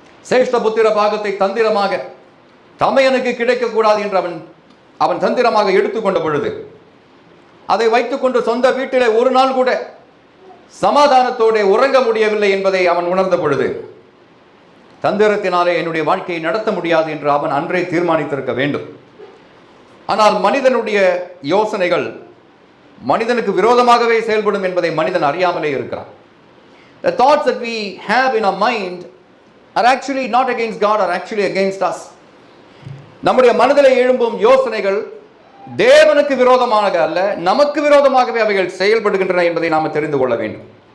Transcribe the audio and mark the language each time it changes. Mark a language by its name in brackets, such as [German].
[Tamil] சேஷ்ட புத்திர பாகத்தை தந்திரமாக தமையனுக்கு கிடைக்கக்கூடாது என்று அவன் தந்திரமாக எடுத்துக்கொண்ட பொழுது அதை வைத்துக்கொண்டு சொந்த வீட்டிலே ஒரு நாள் கூட சமாதானத்தோடு உறங்க முடியவில்லை என்பதை அவன் உணர்ந்த பொழுது, தந்திரத்தினாலே என்னுடைய வாழ்க்கையை நடத்த முடியாது என்று அவன் அன்றே தீர்மானித்திருக்க வேண்டும். ஆனால் மனிதனுடைய யோசனைகள் மனிதனுக்கு விரோதமாகவே செயல்படும் என்பதை மனிதன் அறியாமலே இருக்கிறான். [English] The thoughts that we have in our mind are actually not against God, are actually against us. [Tamil] நம்முடைய மனதிலே எழும்பும் யோசனைகள் தேவனுக்கு விரோதமாக அல்ல, நமக்கு விரோதமாகவே அவைகள் செயல்படுகின்றன என்பதை நாம் தெரிந்து கொள்ள வேண்டும்.